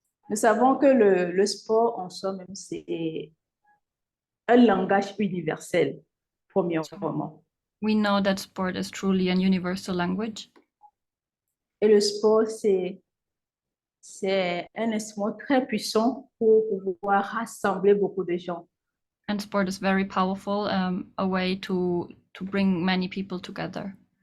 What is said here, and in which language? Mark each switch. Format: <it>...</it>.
<fr>Nous savons que le sport, en soi-même, c'est un langage universel, premièrement.</fr> <en>We know that sport is truly an universal language.</en> <fr>Et le sport, c'est un instrument très puissant pour pouvoir rassembler beaucoup de gens.</fr> <en>And sport is very powerful, a way to bring many people together.</en>